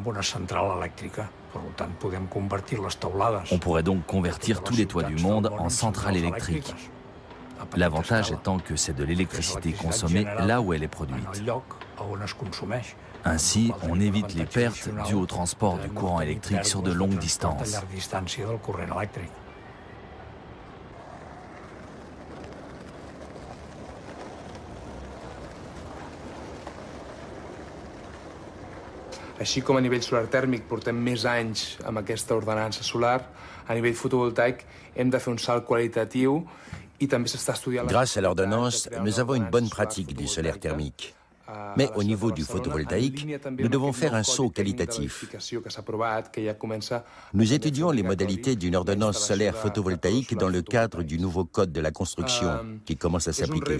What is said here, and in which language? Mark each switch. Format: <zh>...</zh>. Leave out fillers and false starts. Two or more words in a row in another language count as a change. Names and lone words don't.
<fr>On pourrait donc convertir tous les toits du monde en centrales électriques. L'avantage étant que c'est de l'électricité consommée là où elle est produite. Ainsi, on évite les pertes dues au transport du courant électrique sur de longues distances.</fr> <ca>Així com a nivell solar tèrmic portem més anys amb aquesta ordenança solar, a nivell fotovoltaic hem de fer un salt qualitatiu i també s'està estudiant...</ca> <fr>Grâce à l'ordonnance, nous avons une bonne pratique du solaire thermique. Mais au niveau du photovoltaïque, nous devons faire un saut qualitatif. Nous étudions les modalités d'une ordonnance solaire photovoltaïque dans le cadre du nouveau code de la construction qui commence à s'appliquer.</fr>